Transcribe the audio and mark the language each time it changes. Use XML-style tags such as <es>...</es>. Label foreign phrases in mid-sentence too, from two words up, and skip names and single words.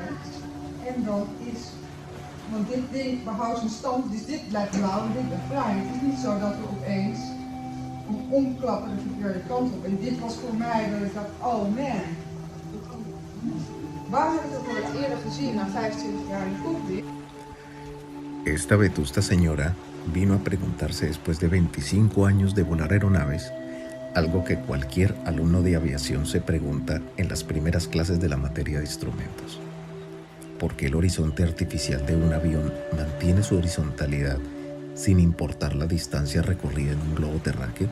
<nl>En dan is, want dit ding behoudt zijn stand, dus dit blijft blauw en dit blijft bruin. Het is niet zo dat we opeens omklappen de verkeerde kant op. En dit was voor mij dat ik dacht, oh man. Waar heb ik dat voor het eerder gezien na 25 jaar in de cockpit?</nl> <es>Esta vetusta señora vino a preguntarse después de 25 años de volar aeronaves, algo que cualquier alumno de aviación se pregunta en las primeras clases de la materia de instrumentos. ¿Por qué el horizonte artificial de un avión mantiene su horizontalidad sin importar la distancia recorrida en un globo terráqueo?</es>